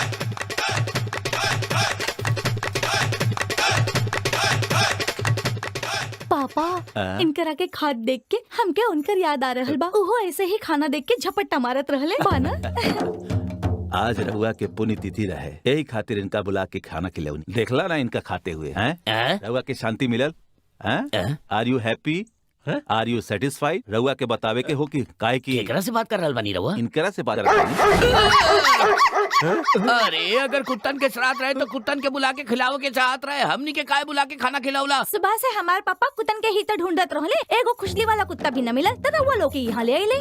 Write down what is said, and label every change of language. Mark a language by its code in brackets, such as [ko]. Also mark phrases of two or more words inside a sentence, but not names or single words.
[bho] पापा, इनकरा के खाद देख के हमके उनकर याद आ रहल बा। उहो ऐसे ही खाना देख के झपट्टा मारत रहले बाना। आज रहुआ के पुण्यतिथि रहे, यही खातिर इनका बुला के खाना खिलौनी। देखला ना इनका खाते हुए हैं? रहुआ के शांति मिलल? [en] are you happy? are you satisfied? [bho] रहुआ के बतावे के हो कि काहे की केकरा से बात कर रहल बानी रहुआ? इनकरा से बात कर रहा। अरे अगर कुत्तन के श्राद्ध रहे तो कुत्तन के बुला के खिलाओ के चाहत रहे, हमनी के काहे बुला के खाना खिलावला? सुबह से हमार पापा कुत्तन के ही तो ढूंढत रहले, एगो खुशली वाला कुत्ता भी न मिलल, तब वो लोग यहाँ ले आइले।